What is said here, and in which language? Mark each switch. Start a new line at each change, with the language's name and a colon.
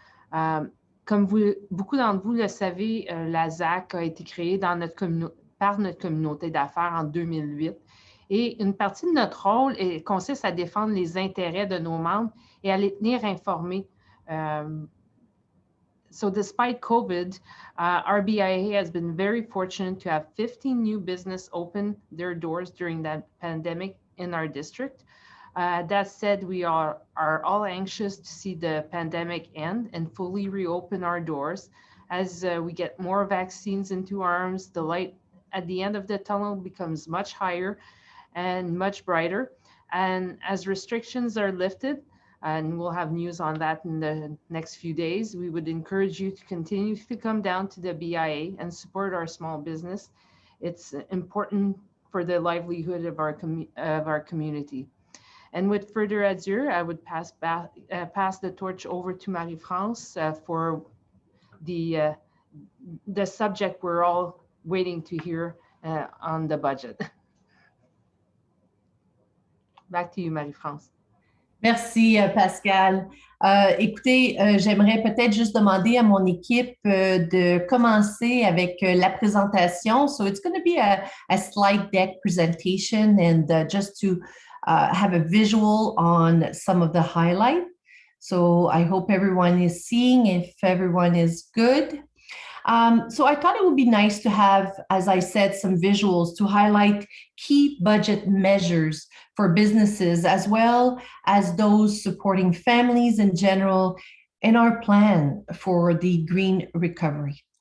French: Comme beaucoup d'entre vous le savez, la ZAC a été créée par notre communauté d'affaires en 2008. Et une partie de notre rôle consiste à défendre les intérêts de nos membres et à les tenir informés.
English: So despite COVID, our BIA has been very fortunate to have 15 new businesses open their doors during that pandemic in our district. That said, we are all anxious to see the pandemic end and fully reopen our doors. As we get more vaccines into our arms, the light at the end of the tunnel becomes much higher and much brighter. And as restrictions are lifted, and we'll have news on that in the next few days, we would encourage you to continue to come down to the BIA and support our small business. It's important for the livelihood of our community. And with further ado, I would pass the torch over to Marie-France for the subject we're all waiting to hear on the budget. Back to you, Marie-France.
French: Merci, Pascal. Écoutez, j'aimerais peut-être juste demander à mon équipe de commencer avec la présentation.
English: So it's going to be a slide deck presentation and just to have a visual on some of the highlights. So I hope everyone is seeing, if everyone is good. So I thought it would be nice to have, as I said, some visuals to highlight key budget measures for businesses as well as those supporting families in general in our plan for the green recovery.